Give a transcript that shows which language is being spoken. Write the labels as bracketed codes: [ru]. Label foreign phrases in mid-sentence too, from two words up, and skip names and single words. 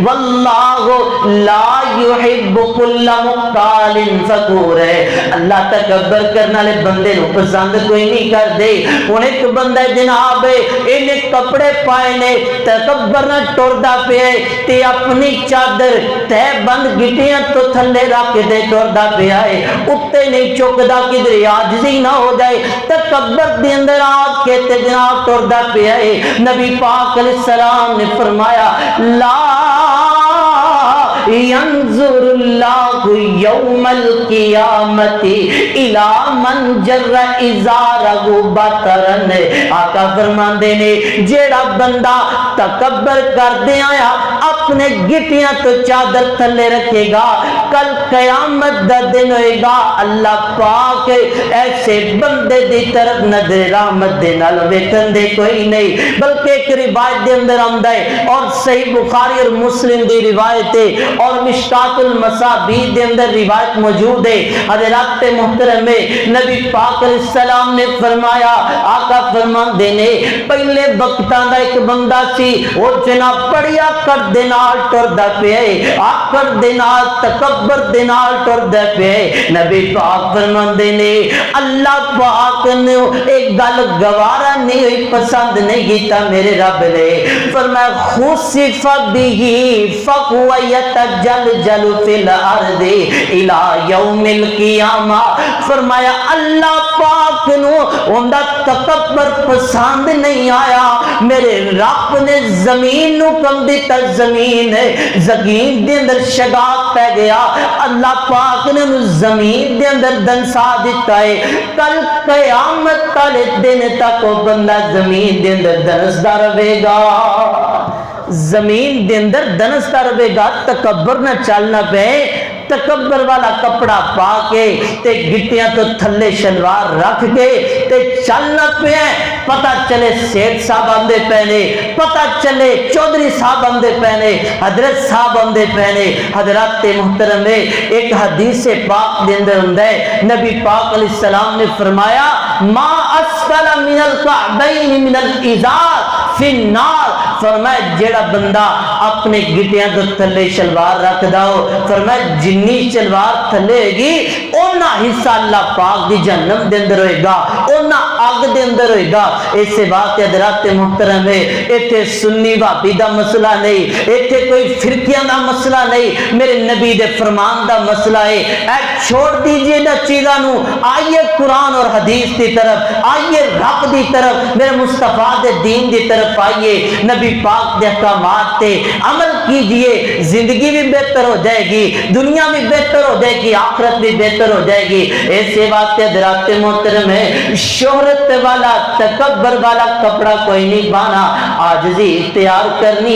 [ar] واللہ لا یحب کل مختال فخور [pa] ہے اللہ تکبر کرنا لے بندے نو پسند کوئی نہیں کر دے ان ایک بندہ جناب انہیں کپڑے پائے نے تکبر نہ ٹردا پہ تے اپنی چادر تے بند گٹیاں تو تھلے رکھ دے ٹردا پہ آئے اتے نہیں چکدا کدھر عاجزی نہ ہو جائے تکبر دے اندر آ کے تے جناب ٹردا پہ آئے نبی پاک علیہ السلام نے فرمایا لا [ar] ينظر اللہ یوم القیامت الى من جر ازارہ بطرن [pa] آقا فرماندے نے جیڑا بندہ تکبر کر دے آیا اپنے گٹیاں تو چادر تھلے رکھے گا، کل قیامت دا دن ہوئے گا، اللہ پاک ایسے بندے دی طرف نظر رحمت دے نال ویکھن دے کوئی نہیں۔ بلکہ ایک روایت دے اندر آندا ہے، اور صحیح بخاری اور مسلم دی روایت ہے، اور مشکات المصابیح دے اندر روایت موجود ہے، حضرات محترم نبی پاک علیہ السلام نے فرمایا، آقا فرماندے نے پہلے وقتاں دا ایک بندہ سی، وہ جناب بڑی آکڑ دے نال ٹردا پیا ہے، آکڑ دے نال تکبر دے نال ٹردا پیا ہے۔ نبی پاک فرماندے نے اللہ پاک نے ایک گل گوارا نہیں ہوئی، پسند نہیں کیتا میرے رب نے، [ar] فرمایا خسف به فهو يتجلجل في الارض الى یوم القیامہ، [pa] فرمایا اللہ پاک نو اوندا تکبر پسند نہیں آیا، میرے رب نے زمین نو کم دیتا، زمین دے اندر شگاف پہ گیا، اللہ پاک نے زمین دے اندر دنسا دیتا ہے، کل قیامت والے دن تک وہ بندہ زمین دے اندر دنسدا رہے گا، زمین دے اندر دنسدا رہے گا، تکبر نہ چلنا پے، تکبر والا کپڑا پا کے تے گٹیاں تو تھلے شلوار رکھ کے تے چلنا پہ، پتہ چلے سیٹ صاحب آندے پہنے، پتہ چلے چودھری صاحب آندے پہنے، حضرت صاحب آندے پہنے۔ حضرات محترم ایک حدیث پاک دے اندر ہوندا ہے، نبی پاک علیہ السلام نے فرمایا [ar] ما اسفل من الکعبین من الازار فی النار، [pa] فرمایا جیڑا بندہ اپنے گٹیاں تو تھلے شلوار رکھدا ہو، فرمایا جنی شلوار تھلے گی اونا حصہ اللہ پاک دی جہنم دے اندر ہوئے گا، اونا آگ دے اندر ہوئے گا۔ ایسے بات حضرات محترم ہے، ایتھے سنی وہابی دا مسئلہ نہیں، ایتھے کوئی فرقیاں دا مسئلہ نہیں، میرے نبی دے فرمان دا مسئلہ ہے۔ اے چھوڑ دیجئے دا چیزاں نو، آئیے قرآن اور حدیث دی طرف، آئیے رب دی طرف، میرے مصطفیٰ دے دین دی طرف آئیے، نبی پاک دے احکامات تے عمل کیجئے، زندگی بھی بہتر ہو جائے گی، دنیا بھی بہتر ہو جائے گی، آخرت بھی بہتر ہو جائے گی۔ ایسے بات حضرات محترم ہے، شہرت والا تکبر والا کپڑا کوئی نہیں پانا، عاجزی اختیار کرنی